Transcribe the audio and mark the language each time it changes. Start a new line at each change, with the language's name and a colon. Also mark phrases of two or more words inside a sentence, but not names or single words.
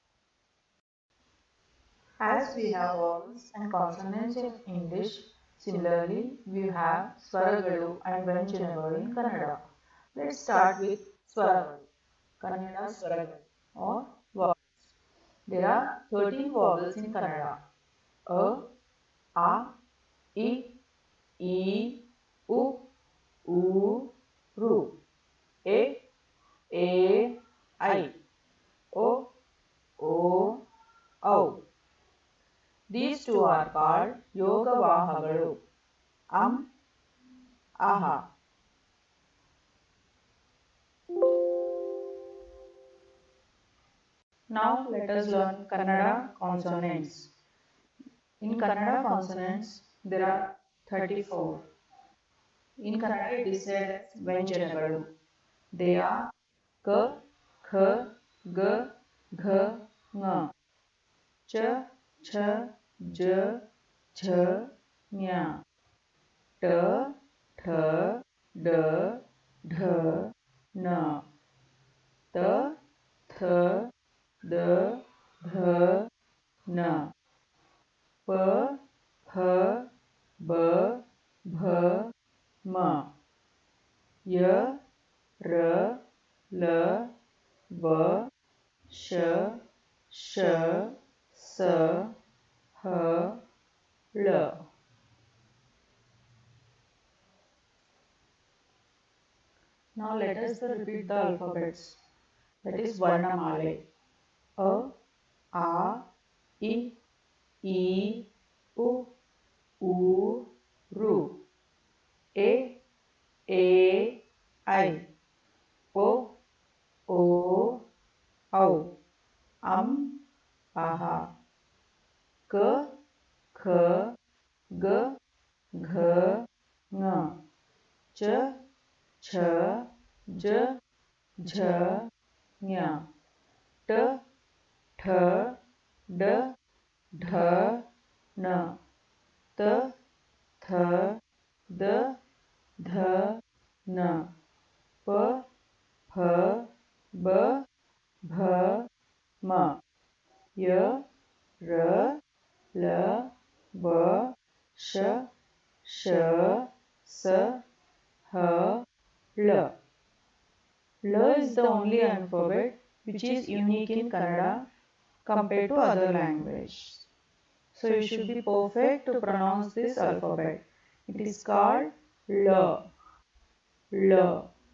English: As we have vowels and consonants in English, similarly we have Swaragalu and Vyanjanaಗಳು in Kannada. Let's start with Swaragalu, Kannada Swaragalu or vowels. There are 13 vowels in Kannada. A, A, I, E, U, Ru, A, I, O, Au. These two are called Yogavahagalu. Aha. Now let us learn Kannada consonants. In Kannada consonants, there are 34. In Kannada it is said as Vyanjanagalu. They are K, Kh, G, Gh, Ng, Ch, Ch, J, Jh, Nya, T, Th, D, Dh, N, T, Th, D, Dh, N, P, Ph, B, Bh, M, Y, R, L, V, Sh, Sh, S, H, L. Now let us repeat the alphabets. That is Varnamale. A, A, I, U, Ru, A, I, O, Au, Aha, K, Kh, G, Gh, Ng, Ch, Ch, J, Jh, Nya, T, Th, D, Dh, N, T, Th, D, Dh, N, P, Ph, B, Bh, M, Y, R, L, V, Sh, Sh, S, H, L. L is the only alphabet which is unique in Kannada compared to other languages. So you should be perfect to pronounce this alphabet. It is called L. L.